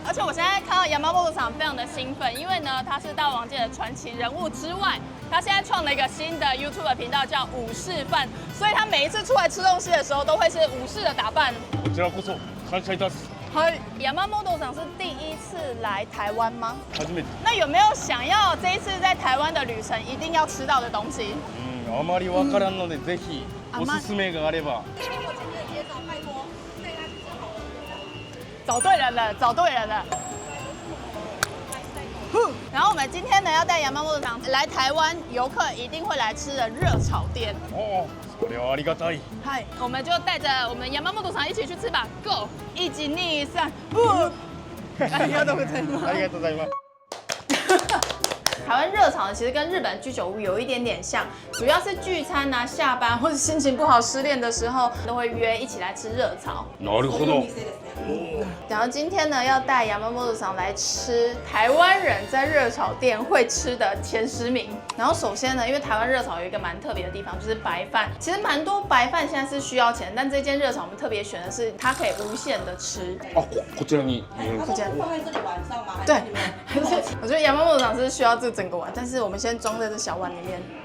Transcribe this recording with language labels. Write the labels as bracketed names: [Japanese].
[Chinese] 而且我现在看到Yamamotoさん非常的兴奋，因为呢，他是大王界的传奇人物之外，他现在创了一个新的 YouTube 频道，叫武士饭，所以他每一次出来吃东西的时候，都会是武士的打扮。 [Japanese] こちらこそ感謝いたす。 [Chinese] Yamamotoさん是第一次来台湾吗？ [Japanese] 初めて。 [Chinese] 那有没有想要这一次在台湾的旅程一定要吃到的东西？ [Japanese] あまりわからんので、ぜひおすすめがあれば。 [Chinese] 找对人了，找对人了。然后我们今天呢要带Yamamotoさん来台湾游客一定会来吃的热炒店。 [Japanese] 哦，それはありがたい。 [Chinese] 嗨，我们就带着我们Yamamotoさん一起去吃吧 ，Go！ 1、2、3，不！ [Japanese] ありがとうございます。ありがとうございます。 [Chinese] 台湾热炒呢，其实跟日本居酒屋有一点点像，主要是聚餐啊、下班或者心情不好、失恋的时候，都会约一起来吃热炒。 [Japanese] なるほど。 [Chinese] 然后今天呢，要带Yamamotoさん来吃台湾人在热炒店会吃的前10名。然后首先呢，因为台湾热炒有一个蛮特别的地方，就是白饭。其实蛮多白饭现在是需要钱，但这间热炒我们特别选的是它可以无限的吃。 [Japanese] あ、こちらに。 [Chinese] 它是放在这个碗上吗？对，我觉得Yamamotoさん是需要这整个碗，但是我们先装在这小碗里面。